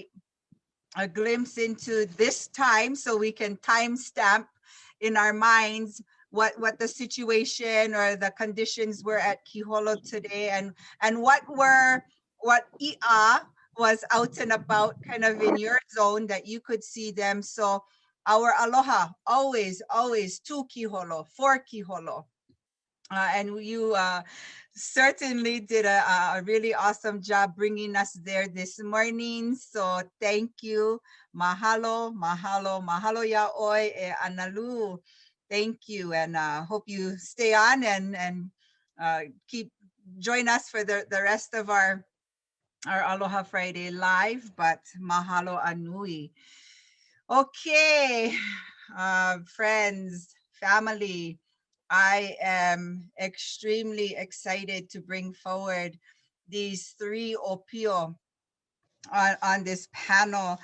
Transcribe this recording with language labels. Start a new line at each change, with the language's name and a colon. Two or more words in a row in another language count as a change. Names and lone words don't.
English: A glimpse into this time, so we can timestamp in our minds what the situation or the conditions were at Kiholo today, and what I'a was out and about kind of in your zone that you could see them. So our aloha, always to Kiholo, for Kiholo. And you certainly did a really awesome job bringing us there this morning. So thank you.
Hawaiian: Mahalo, mahalo, mahalo yaoi e analu.
English: Thank you, and hope you stay on and join us for the rest of our Aloha Friday live. But
Hawaiian: mahalo anui.
English: Okay, friends, family, I am extremely excited to bring forward these three ʻŌpio on this panel.